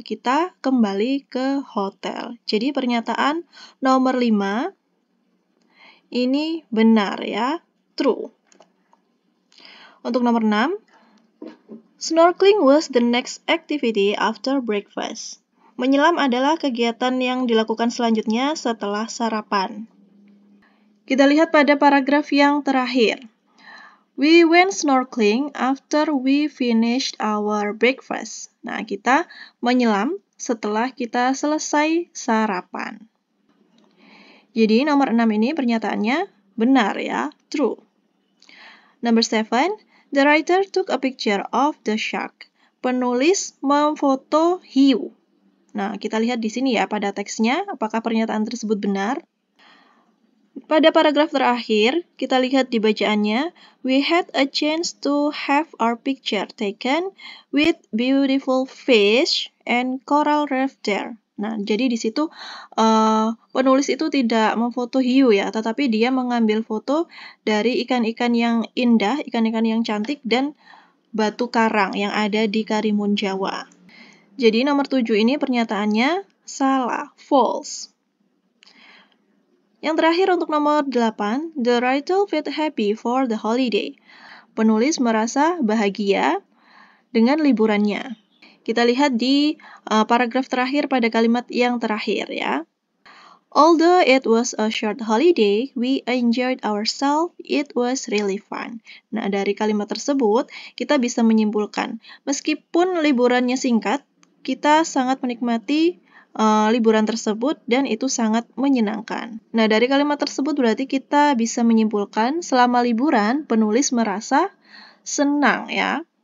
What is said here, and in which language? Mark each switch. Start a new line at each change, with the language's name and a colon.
Indonesian: Kita kembali ke hotel. Jadi pernyataan nomor 5 ini benar ya, true. Untuk nomor 6,
English: snorkeling was the next activity after breakfast.
Indonesian: Menyelam adalah kegiatan yang dilakukan selanjutnya setelah sarapan. Kita lihat pada paragraf yang terakhir.
English: We went snorkeling after we finished our breakfast.
Indonesian: Nah, kita menyelam setelah kita selesai sarapan. Jadi nomor 6 ini pernyataannya benar ya, true.
English: Number 7, the writer took a picture of the shark.
Indonesian: Penulis memfoto hiu. Nah, kita lihat di sini ya pada teksnya, apakah pernyataan tersebut benar? Pada paragraf terakhir, kita lihat di bacaannya,
English: we had a chance to have our picture taken with beautiful fish and coral reef there.
Indonesian: Nah, jadi di situ penulis itu tidak memfoto hiu ya, tetapi dia mengambil foto dari ikan-ikan yang indah, ikan-ikan yang cantik, dan batu karang yang ada di Karimun Jawa. Jadi nomor 7 ini pernyataannya salah, false. Yang terakhir untuk nomor 8,
English: the writer felt happy for the holiday.
Indonesian: Penulis merasa bahagia dengan liburannya. Kita lihat di paragraf terakhir pada kalimat yang terakhir ya.
English: Although it was a short holiday, we enjoyed ourselves. It was really fun.
Indonesian: Nah, dari kalimat tersebut kita bisa menyimpulkan, meskipun liburannya singkat, kita sangat menikmati liburan tersebut dan itu sangat menyenangkan. Nah, dari kalimat tersebut berarti kita bisa menyimpulkan selama liburan penulis merasa senang ya.